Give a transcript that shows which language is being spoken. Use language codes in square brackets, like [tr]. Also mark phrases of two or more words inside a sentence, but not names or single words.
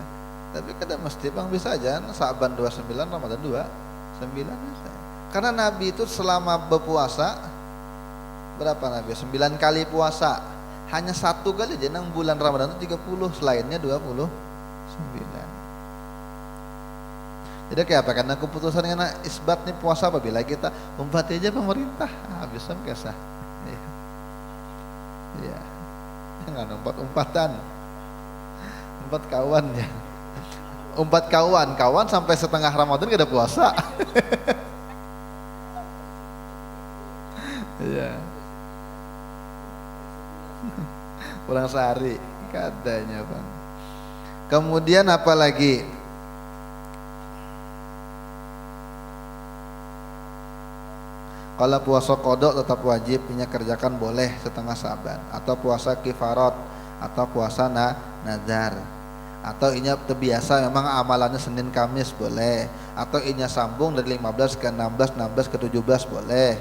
[id] Tapi kadang mesti bang bisa aja Sa'ban 29, Ramadan 29 bisa. Karena Nabi itu selama berpuasa berapa Nabi? 9 kali puasa. Hanya 1 kali aja nang bulan Ramadan itu 30, selainnya 29. Jadi kayak apa? Karena keputusan dengan isbat nih puasa apabila kita umpati aja pemerintah, habis kesah. Iya. Jangan umpat-umpatan. [bjn] Umpat kawan ya. Umpat kawan sampai setengah Ramadan gak ada puasa. [id] Iya. Pulang sehari katanya bang. Kemudian apa lagi? Kalau puasa qada tetap wajib, punya kerjakan boleh setengah Sa'ban, atau puasa kifarat, atau puasa nazar, atau inya terbiasa memang amalannya Senin Kamis boleh, atau inya sambung dari 15 ke 16, 16 ke 17 boleh.